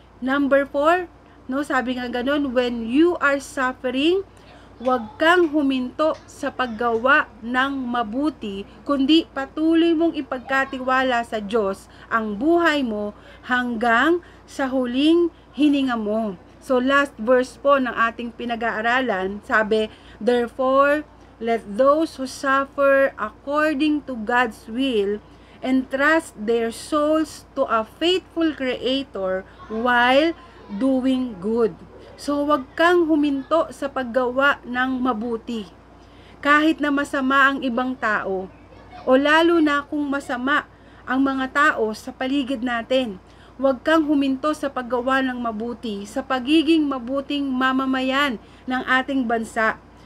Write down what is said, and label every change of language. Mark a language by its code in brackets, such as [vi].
[tl] Number 4, no, sabi nga ganun, [en] when you are suffering, [tl] huwag kang huminto sa paggawa ng mabuti, kundi patuloy mong ipagkatiwala sa Diyos ang buhay mo hanggang sa huling hininga mo. [en] So last verse [tl] po ng ating pinag-aaralan, sabi, [en] therefore, let those who suffer according to God's will entrust their souls to a faithful Creator while doing good. [tl] So, wag kang huminto sa paggawa ng mabuti. Kahit na masama ang ibang tao, o lalo na kung masama ang mga tao sa paligid natin, wag kang huminto sa paggawa ng mabuti, sa pagiging mabuting mamamayan ng ating bansa.